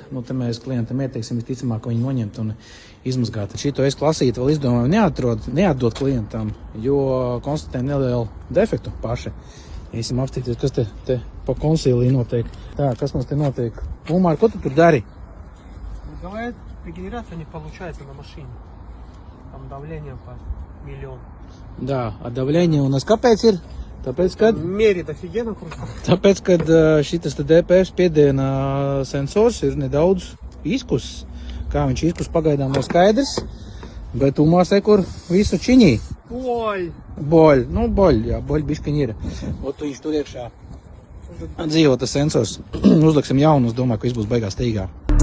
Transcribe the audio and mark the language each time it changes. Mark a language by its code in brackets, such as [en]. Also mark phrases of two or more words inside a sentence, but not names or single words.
[lv] Te mēs klientam ieteiksim visticamāk, ka viņu noņemt un izmazgāt. Šito S-klasīti vēl izdomājam neatdot klientam, jo konstatējam nelielu defektu paši. Iesim apstīties, kas te pa konsīlī notiek. Tā, kas mums te notiek? Umar, ko tu tur dari? [ru] Говорят, регенерация не получается на машине. Там давление по 1 000 000. Да, а давление у нас [lv] kāpēc ir? Tāpēc, kad [ru] Мерит офигенно просто. [lv] Tāpēc, kad šitas DPF spiediena sensors ir nedaudz izkusis. Kā viņš izkus pagaidām nav skaidrs, bet Umārs kur visu čiņī. Boļ, boļ biškiņ ir. Ot viņš tur iekšā dzīvo tas sensors. Uzliksim jaunu, es domāju, ka viss būs beigās tīgā.